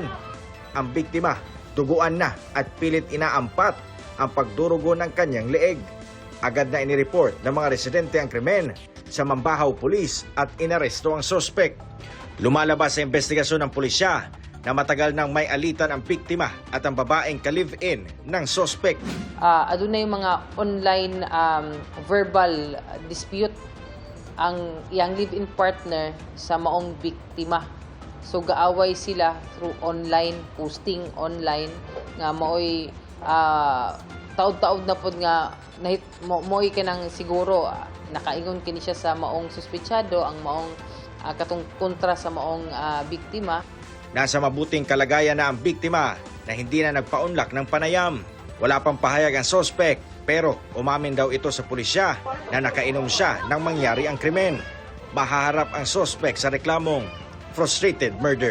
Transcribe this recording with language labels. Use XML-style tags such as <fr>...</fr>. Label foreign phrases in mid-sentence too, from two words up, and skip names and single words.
<tl>Ang biktima, duguan na at pilit inaampat ang pagdurugo ng kanyang leeg. Agad na inireport ng mga residente ang krimen sa Mambahaw Police at inaresto ang sospek. Lumalabas sa investigasyon ng pulisya na matagal nang may alitan ang biktima at ang babaeng ka-live-in ng sospek.</tl> <ceb>Adunay mga</ceb> <en>online verbal dispute</en> <ceb>ang iyang</ceb> <en>live-in partner</en> <ceb>sa maong biktima. So gaaway sila</ceb> <en>through online, posting online</en> <ceb>nga maoy taod-taod na pod nga mo'y kanang siguro nakaingon kini siya sa maong suspetsado ang maong katong kontra sa maong biktima.</ceb> <tl>Nasa mabuting kalagayan na ang biktima na hindi na nagpaunlak ng panayam. Wala pang pahayag ang sospek pero umamin daw ito sa pulisya na nakainom siya nang mangyari ang krimen. Mahaharap ang sospek sa reklamong frustrated murder.</tl>